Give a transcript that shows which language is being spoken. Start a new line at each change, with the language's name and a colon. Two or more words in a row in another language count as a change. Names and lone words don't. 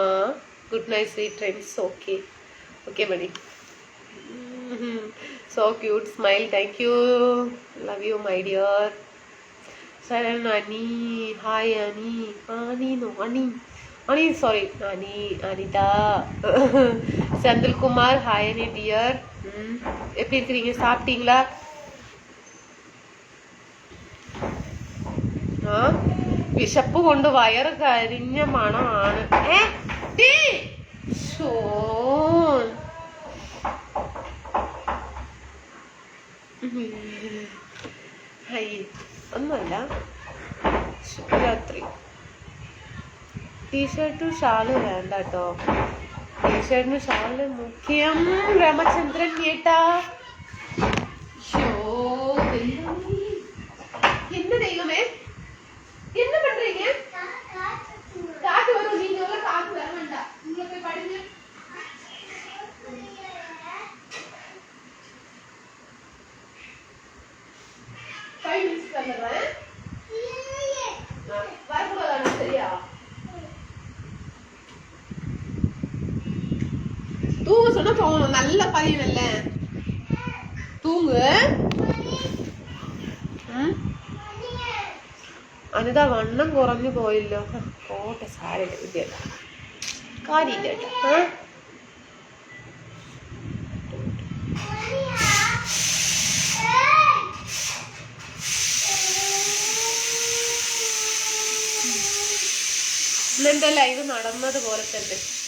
English: Good night sweet dreams. Okay okay Mani. So cute smile. Thank you, love you my dear. Sharan Ani hi. Ani sorry Anitha. Senthilkumar hi Ani dear.
Tamil: எப்படி இருக்கிறீங்க? சாப்பிட்டீங்களா?
Malayalam: വിശപ്പ് കൊണ്ട് വയറ് കരിഞ്ഞ മണമാണ്. ഒന്നുമല്ല, ശുഭരാത്രി. ടീഷർട്ടും ഷാള് വേണ്ട കേട്ടോ. ടീഷർട്ടിനും ഷാള് മുഖ്യം. രാമചന്ദ്രൻ കേട്ടാ.
Tamil: என்ன தெய்வமே, என்ன பண்றீங்க? காத்து வரும், நீங்க எல்லாம் காத்து வர வேண்டாம். உள்ள போய் படுங்க. வந்துடுறேன். வரக்கூடாது சரியா? தூங்க சொன்னா தூங்கணும். நல்ல பையன் இல்ல, தூங்கு.
Malayalam: അനിതാ വണ്ണം കുറഞ്ഞു പോയല്ലോ. കോട്ടെ സാരമില്ല, വിദ്യല്ല കാര്യമില്ല കേട്ടോ. ഇന്നെന്റെ ലൈവ് നടന്നത് പോലെ തന്നെ.